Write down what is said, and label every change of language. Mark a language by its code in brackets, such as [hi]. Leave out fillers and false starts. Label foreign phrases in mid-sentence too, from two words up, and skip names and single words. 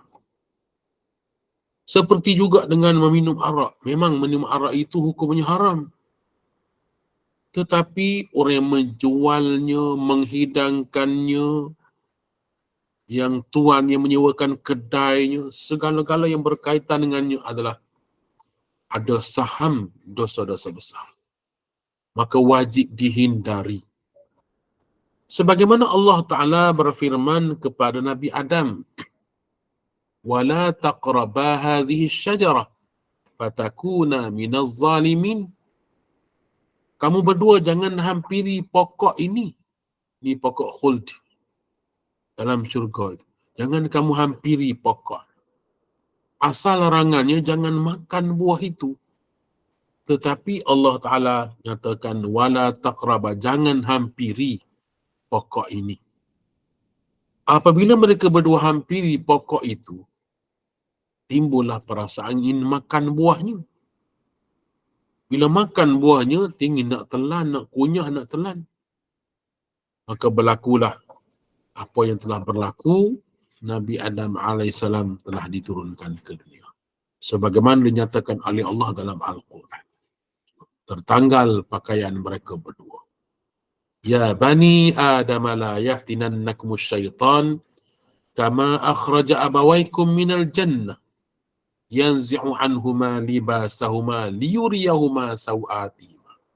[ms] Seperti juga dengan meminum arak. Memang minum arak itu hukumnya haram. Tetapi orang yang menjualnya, menghidangkannya, yang tuan yang menyewakan kedainya, segala-gala yang berkaitan dengannya adalah ada saham dosa-dosa besar. Maka wajib dihindari. Sebagaimana Allah Ta'ala berfirman kepada Nabi Adam, [ar] وَلَا تَقْرَبَا هَذِهِ الشَّجَرَةِ فَتَكُونَ مِنَ الظَّالِمِينَ. [ms] Kamu berdua jangan hampiri pokok ini. Ini pokok khuld dalam syurga itu. Jangan kamu hampiri pokok. Asal larangannya jangan makan buah itu. Tetapi Allah Ta'ala nyatakan [ar] ولا تقربا, [ms] jangan hampiri pokok ini. Apabila mereka berdua hampiri pokok itu, timbullah perasaan ingin makan buahnya. Bila makan buahnya, ingin nak telan, nak kunyah, nak telan. Maka berlakulah apa yang telah berlaku. Nabi Adam AS telah diturunkan ke dunia. Sebagaimana dinyatakan oleh Allah dalam Al-Quran. Tertanggal pakaian mereka berdua. [ar] يا بني آدم لا يفتننكم الشيطان كما أخرج أبويكم من الجنة ينزع عنهما لباسهما ليريهما سوآتهما.